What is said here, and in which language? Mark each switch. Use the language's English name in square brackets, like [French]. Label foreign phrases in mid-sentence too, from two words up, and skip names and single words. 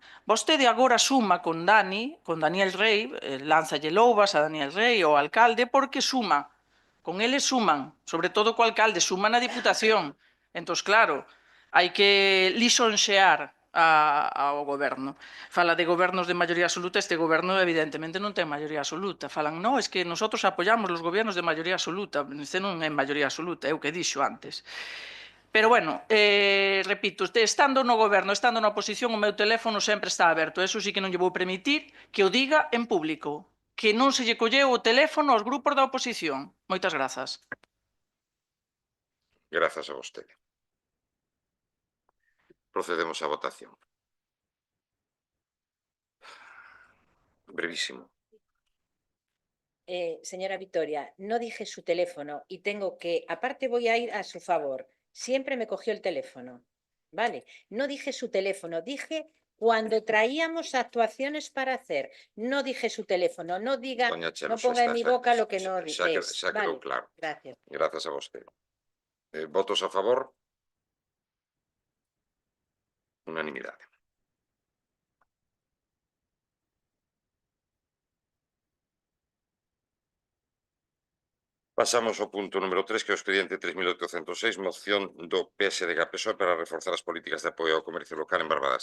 [Galician] Vostede agora suma con Daniel Rey, lánzalle loubas a Daniel Rey, o alcalde, porque suma. Con eles suman, sobre todo co alcalde, suman na Diputación. Entón, claro, hai que lisonxear ao goberno. Fala de gobernos de maioría absoluta, este goberno evidentemente non ten maioría absoluta. Falan, [Spanish] no, es que nosotros apoyamos los gobiernos de [Galician] maioría absoluta. Este non é maioría absoluta, é o que dixo antes. Pero bueno, repito, estando no goberno, estando na oposición, o meu teléfono sempre está aberto. Eso sí que non lle vou permitir que o diga en público, que non se lle colleu o teléfono aos grupos da oposición. Moitas grazas. Grazas a vostede. Procedemos á votación. [Spanish] Brevísimo. Señora Victoria, no dije su teléfono y tengo que, aparte voy a ir a su favor, siempre me cogió el teléfono, ¿vale? No dije su teléfono, dije cuando traíamos actuaciones para hacer, no dije su teléfono, no diga, no ponga en mi boca lo que no es. [Galician] Xa quedou claro. [Spanish] Gracias. [Galician] Grazas a vostede. Votos a favor? Unanimidade. Pasamos ao punto número 3, que é o expediente 3.806, moción do PSDG-PSOE para reforzar as políticas de apoio ao comercio local en Barbadas.